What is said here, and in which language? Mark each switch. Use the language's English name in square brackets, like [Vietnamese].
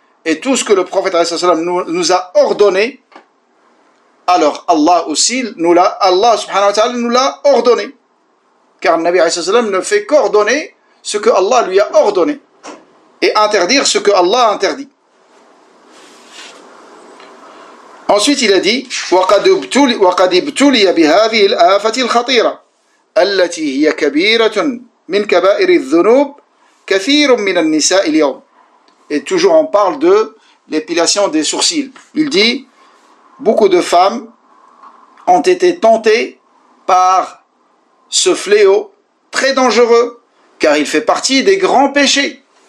[French] Et tout ce que le prophète alayhi salam nous a ordonné, alors Allah subhanahu wa ta'ala nous l'a ordonné. Car le Nabi alayhi salam ne fait qu'ordonner ce que Allah lui a ordonné et interdire ce que Allah a interdit. Ensuite, il a dit [Arabic] وَقَدْ ابْتُلِيَ بِهَذِهِ الْآفَةِ الْخَطِيرَةِ التي هي كبيرة من كبائر الذنوب كثير من النساء اليوم. [French] Et toujours on parle de l'épilation des sourcils. Il dit, beaucoup de femmes ont été tentées par ce fléau très dangereux, car il fait partie des grands péchés.